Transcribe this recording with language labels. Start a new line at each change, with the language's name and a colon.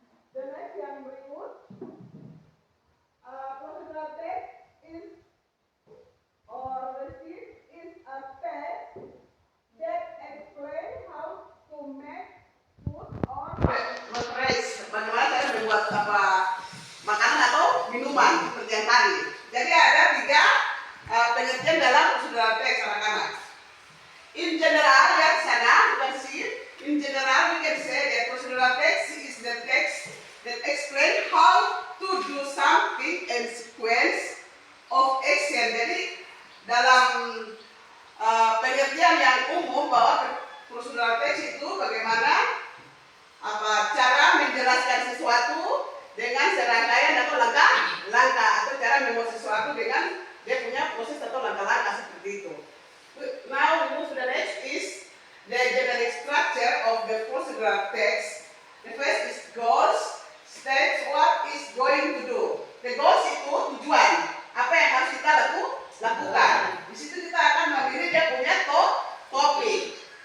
English: The next
Indonesian: yang berikut,
English: procedural text is or receipt is a text that explain how to make food or beverage.
Indonesian: Bagaimana cara membuat makanan atau minuman seperti yang tadi. Jadi ada 3 pengertian dalam procedural text anak-anak.
English: In general, ya di sana you can see. In general, we can say that procedural text is the text that explain how to do something and sequence of action.
Indonesian: Jadi dalam pengertian yang umum bahwa procedural text itu bagaimana cara menjelaskan sesuatu dengan serangkaian atau langkah atau cara membuat sesuatu dengan dia punya proses atau langkah-langkah seperti itu.
English: Now we move to the next is the generic structure of the procedural text. The first is goals, states what is going to do.
Indonesian: The goals itu tujuan, apa yang harus kita lakukan. Di situ kita akan memilih dia punya topik.